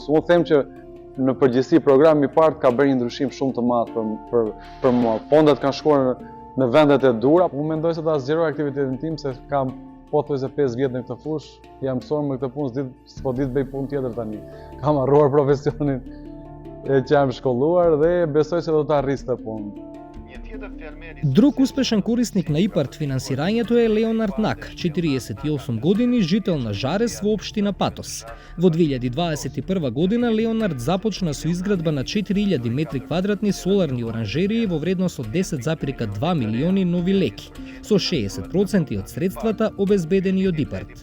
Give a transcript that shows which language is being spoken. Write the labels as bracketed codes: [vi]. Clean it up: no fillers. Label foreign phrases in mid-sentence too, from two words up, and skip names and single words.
[sq] Mund të them që në përgjithësi programi i parë ka bërë një ndryshim shumë të madh për mua. Fondet kanë shkuar në vendet e dura. Unë mendoj se ta zgjeroj aktivitetin tim se kam pothuajse 5 vjet në këtë fushë, jam mësuar me këtë punë, s'po di të bëj punë tjetër tani. Kam harruar profesionin që jam shkolluar dhe besoj se do ta arris këtë punë. [mk] Друг успешен корисник на ИПАРД финансирањето е Леонард Нак, 48 години, жител на Жарес во општина Патос. Во 2021 година Леонард започна со изградба на 4000 метри квадратни соларни оранжерии во вредност од 10,2 милиони нови леки, со 60% од средствата обезбедени од ИПАРД.